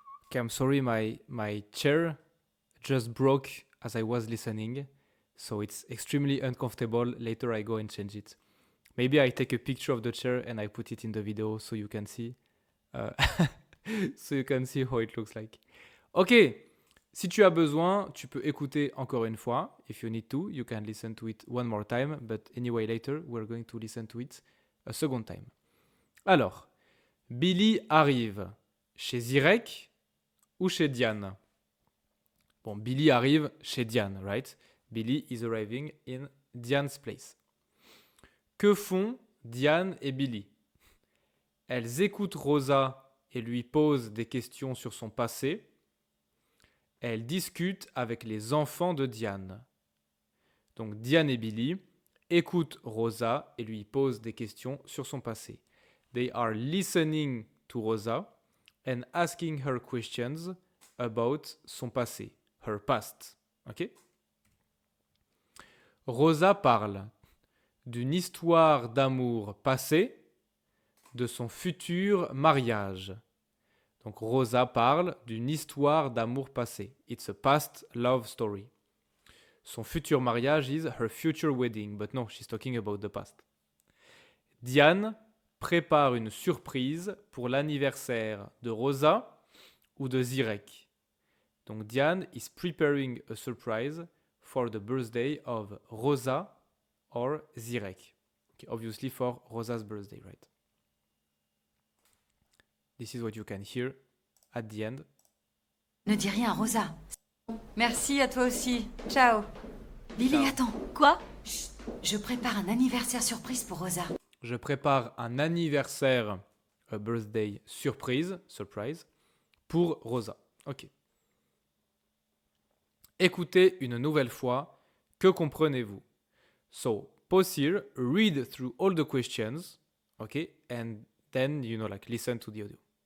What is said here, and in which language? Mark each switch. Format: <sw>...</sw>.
<en>Okay, I'm sorry, my chair just broke as I was listening, so it's extremely uncomfortable. Later I go and change it. Maybe I take a picture of the chair and I put it in the video so you can see, so you can see how it looks like.</en> <fr>Ok, si tu as besoin, tu peux écouter encore une fois.</fr> <en>If you need to, you can listen to it one more time. But anyway, later we're going to listen to it a second time.</en> <fr>Alors, Billy arrive chez Zirek ou chez Diane? Bon, Billy arrive chez Diane, right?</fr> <en>Billy is arriving in Diane's place. Que font Diane et Billy? Elles écoutent Rosa et lui posent des questions sur son passé. Elles discutent avec les enfants de Diane. Donc Diane et Billy écoutent Rosa et lui posent des questions sur son passé. They are listening to Rosa and asking her questions about son passé, her past. Ok?</en> <fr>Rosa parle d'une histoire d'amour passé, de son futur mariage. Donc Rosa parle d'une histoire d'amour passé.</fr> <en>It's a past love story. Son futur mariage is her future wedding, but no, she's talking about the past.</en> <fr>Diane prépare une surprise pour l'anniversaire de Rosa ou de Zirek.</fr> <en>Donc Diane is preparing a surprise for the birthday of Rosa or Zirek. Okay, obviously for Rosa's birthday, right? This is what you can hear at the end.</en> <fr>Ne dis rien à Rosa. Merci à toi aussi. Ciao. Lily, Ciao. attends. Quoi? Chut, je prépare un anniversaire surprise pour Rosa. Je prépare un anniversaire,</fr> <en>a birthday surprise,</en> <fr>pour Rosa. Ok. Écoutez une nouvelle fois. Que comprenez-vous?</fr> <en>So, pause here, read through all the questions, okay, and then, like, listen to the audio.</en>